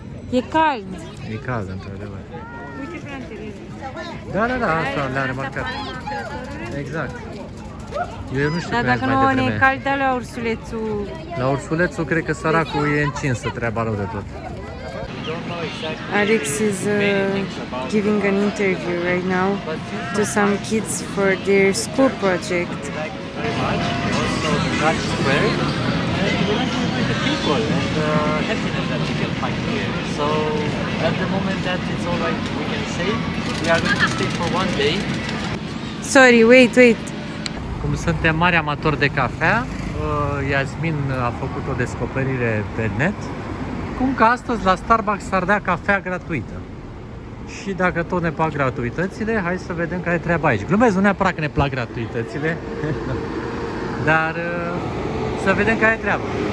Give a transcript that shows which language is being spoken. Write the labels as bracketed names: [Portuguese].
[Romanian] E cald. E cald, într-adevăr. Uite plantele. Da, asta le-am remarcat. Exact. Eu nu știu Dar cum dacă mai nu ne devreme. e cald, la ursulețul... La ursulețul cred că săracul e încinsă, treaba rău de tot. [English] Alex is giving an interview right now to some kids for their school project. Very much. Also the Dutch square and we like to enjoy the people and the happiness that we can find here. So at the moment that it's all right, we can say we are going to stay for one day. Sorry, wait. [Romanian] Cum suntem mari amatori de cafea, Iasmin a făcut o descoperire pe net, cum că astăzi la Starbucks s-ar dea cafea gratuită. Și dacă tot ne plac gratuitățile, hai să vedem care e treaba aici. Glumesc, nu neapărat că ne plac gratuitățile, dar să vedem care e treaba.